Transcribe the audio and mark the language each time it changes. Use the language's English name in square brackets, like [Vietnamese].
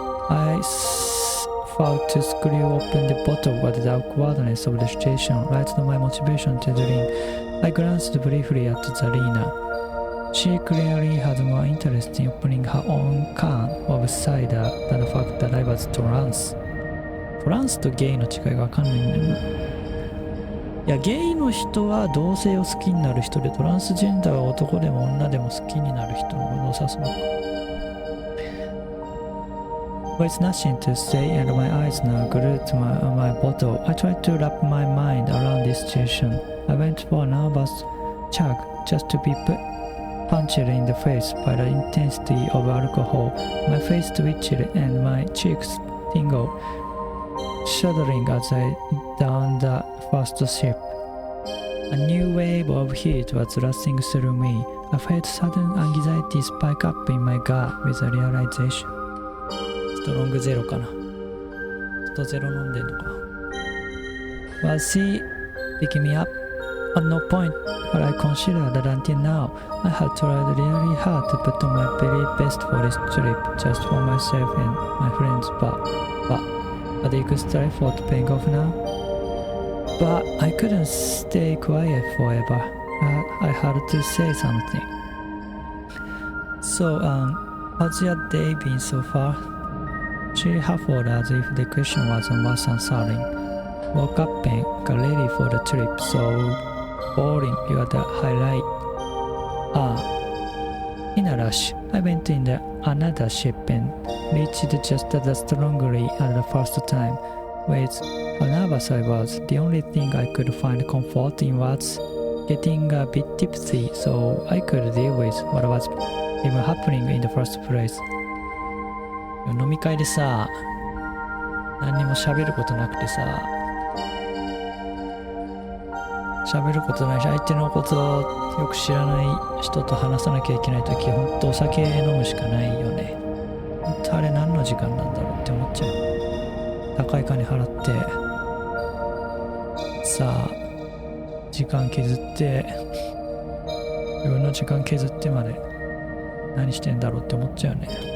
[English] I fought to screw open the bottle, but the awkwardness of the situation lighted my motivation to drink. I glanced briefly at Zarina. She clearly had more interest in opening her own can of cider than the fact that I was trans. [Japanese] トランスとゲイの違いが分かんないんだよな。いや、ゲイの人は同性を好きになる人で、トランスジェンダーは男でも女でも好きになる人のことを指すのか。 [English] With nothing to say and my eyes now glued to my bottle, I tried to wrap my mind around this situation. I went for a nervous chug just to be punched in the face by the intensity of alcohol. My face twitched and my cheeks tingled, shuddering as I downed the first sip. A new wave of heat was rushing through me. I felt sudden anxiety spike up in my gut with a realization. [Japanese] ストロングゼロかな。ストゼロ飲んでんのか。 [English] Was he picking me up? At no point had I considered that until now. I had tried really hard to put on my very best for this trip, just for myself and my friends, but the extra effort paying off now? But I couldn't stay quiet forever. I had to say something. So, how's your day been so far? She huffled as if the question wasn't worth answering. Woke up and got ready for the trip, so boring, you're the highlight. In a rush, I went in another ship and reached just as strongly as the first time. With how nervous I was, the only thing I could find comfort in was getting a bit tipsy so I could deal with what was even happening in the first place. [Japanese] 飲み会でさ、何にも喋ることなくてさ、喋ることないし、相手のことをよく知らない人と話さなきゃいけないとき、ほんとお酒飲むしかないよね。ほんとあれ何の時間なんだろうって思っちゃう。高い金払ってさあ、時間削って自分の時間削ってまで何してんだろうって思っちゃうね。